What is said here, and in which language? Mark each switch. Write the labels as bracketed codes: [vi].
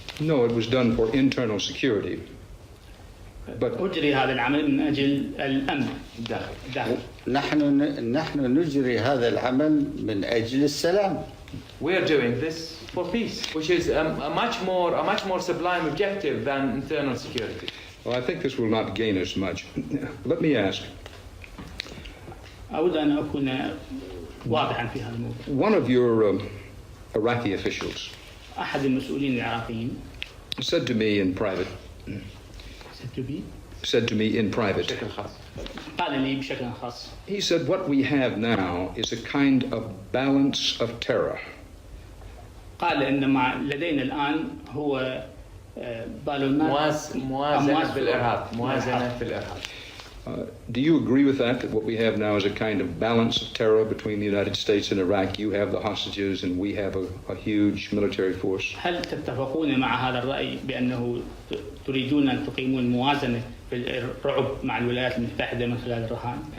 [en] No, it was done for internal security. But [ar] أجري هذا العمل من أجل الأمن الداخلي. نحن نجري هذا العمل من أجل السلام. [en] We are doing this for peace, which is a much more sublime objective than internal security. well, I think this will not gain us much. Let me ask. [ar] أود أن أكون واضحا في هذا الموضوع. [en] One of your Iraqi officials [ar] أحد المسؤولين العراقيين [en] said to me in private. Said to me in private. [ar] قال لي بشكل خاص. [en] He said, what we have now is a kind of balance of terror. [ar] قال إن ما لدينا الآن هو بالونات موازنة بالإرهاب. [en] Do you agree with that what we have now is a kind of balance of terror between the United States and Iraq? You have the hostages and we have a huge military force. [ar] هل تتفقون مع هذا الرأي بأنه تريدون أن تقيمون موازنة في الرعب مع الولايات المتحدة من خلال الرهان؟